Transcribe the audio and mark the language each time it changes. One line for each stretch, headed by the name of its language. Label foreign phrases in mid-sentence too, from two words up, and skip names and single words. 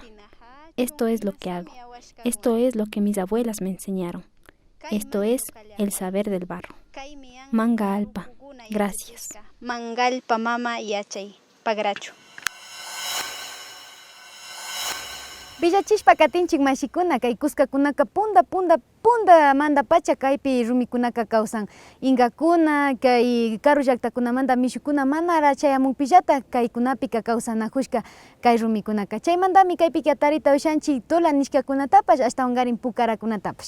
Spanish: Esto es lo que hago. Esto es lo que mis abuelas me enseñaron. Esto es el saber del barro. Manga Alpa. Gracias.
Quechua: mangalpa mama yachay pagrachu. Villachishpa katinchik mashikuna kay kuskakunaka punda mandapacha kaypi rumikunaka kawsan inkakuna kay karu llaktakunamanta mishukuna manara chayamunpillata kaykunapika kawsanajushka kay rumikunaka chaymantami kaypika tarita ushanchik tula nishkakunatapash ashtawan karin pukarakunatapash.